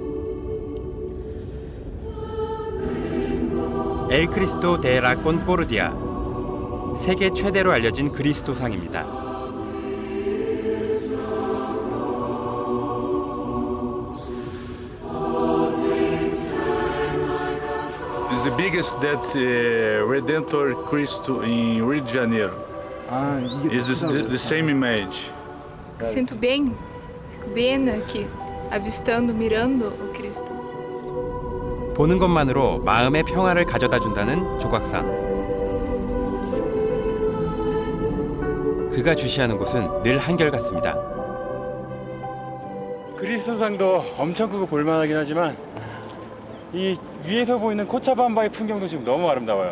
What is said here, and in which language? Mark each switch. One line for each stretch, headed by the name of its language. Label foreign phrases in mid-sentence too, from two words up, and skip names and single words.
Korean: 엘 크리스토 데 라 콘코르디아, 세계 최대로 알려진 그리스도상입니다.
English: It's the biggest that Redentor Cristo in Rio de Janeiro. It's the same image.
Portuguese: Sinto bem, fico bem aqui, avistando, mirando o Cristo.
Korean: 보는 것만으로 마음의 평화를 가져다 준다는 조각상. 그가 주시하는 곳은 늘 한결같습니다. 그리스도상도 엄청 크고 볼만하긴 하지만 이 위에서 보이는 코차밤바의 풍경도 지금 너무 아름다워요.